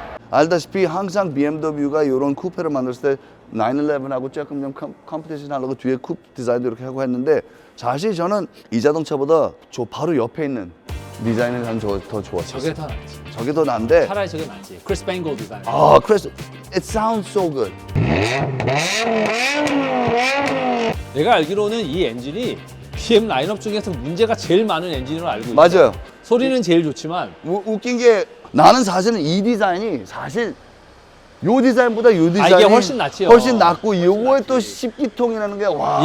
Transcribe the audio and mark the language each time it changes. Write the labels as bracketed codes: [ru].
[ko] 알다시피 항상 BMW가 이런 쿠페를 만들었을 때 911하고 조금 좀 컴피티션 하려고 뒤에 쿠페 디자인도 이렇게 하고 했는데 사실 저는 이 자동차보다 저 바로 옆에 있는 디자인을 난 더 좋았어요. 저게 더 낫지. 저게 더 난데 차라리 저게 낫지. 크리스 뱅글 디자인. 그래서 [en] it sounds so good. [ko] 내가 알기로는 이 엔진이 BM 라인업 중에서 문제가 제일 많은 엔진으로 알고 있어. 맞아요. 소리는 제일 좋지만 웃긴 게 나는 사실은 이 디자인이 사실 요 디자인보다 요 디자인이 이게 훨씬 낫지요. 훨씬 낫고 요거에 또 10기통이라는 게 와.